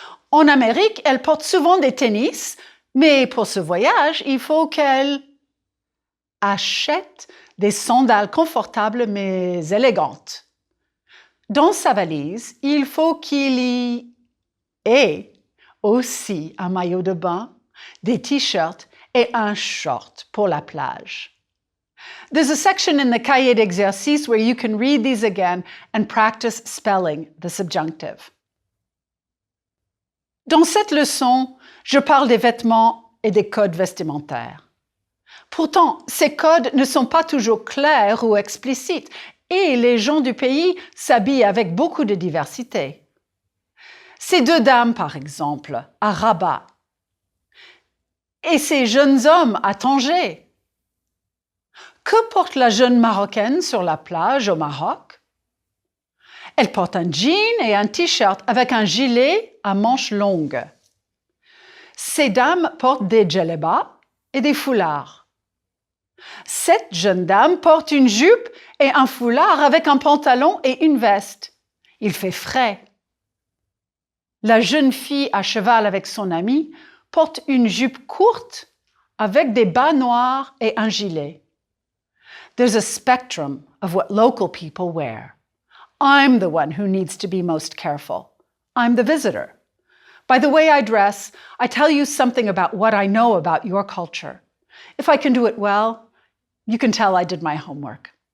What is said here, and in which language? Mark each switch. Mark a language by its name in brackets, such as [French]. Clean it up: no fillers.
[French] En Amérique, elle porte souvent des tennis, mais pour ce voyage, il faut qu'elle achète des sandales confortables mais élégantes. Dans sa valise, il faut qu'il y ait aussi un maillot de bain, des t-shirts et un short pour la plage. [English] There's a section in the cahier d'exercice where you can read these again and practice spelling the subjunctive. [French] Dans cette leçon, je parle des vêtements et des codes vestimentaires. Pourtant, ces codes ne sont pas toujours clairs ou explicites et les gens du pays s'habillent avec beaucoup de diversité. Ces 2 dames, par exemple, à Rabat, et ces jeunes hommes à Tanger. Que porte la jeune Marocaine sur la plage au Maroc? Elle porte un jean et un t-shirt avec un gilet à manches longues. Ces dames portent des djellabas et des foulards. Cette jeune dame porte une jupe et un foulard avec un pantalon et une veste. Il fait frais. La jeune fille à cheval avec son amie porte une jupe courte avec des bas noirs et un gilet. [English] There's a spectrum of what local people wear. I'm the one who needs to be most careful. I'm the visitor. By the way I dress, I tell you something about what I know about your culture. If I can do it well, you can tell I did my homework.